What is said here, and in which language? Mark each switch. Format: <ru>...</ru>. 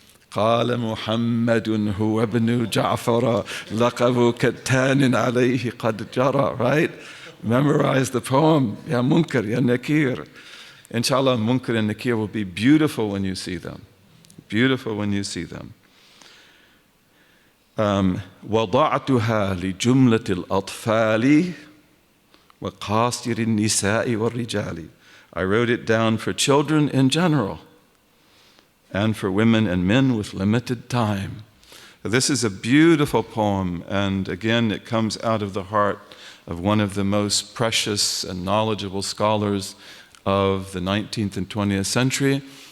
<ar>قال محمد هو ابن جعفر لقب كتان عليه قد جرى.</ar> <en>Right? Memorize the poem. Ya Munkar, Ya Nakir. Inshallah, Munkar and Nakir will be beautiful when you see them. Beautiful when you see them.</en> <ar>وضعتها لجملة الأطفال وقاصر النساء والرجال.</ar> <en>I wrote it down for children in general and for women and men with limited time. This is a beautiful poem, and again, it comes out of the heart of one of the most precious and knowledgeable scholars of the 19th and 20th century.</en>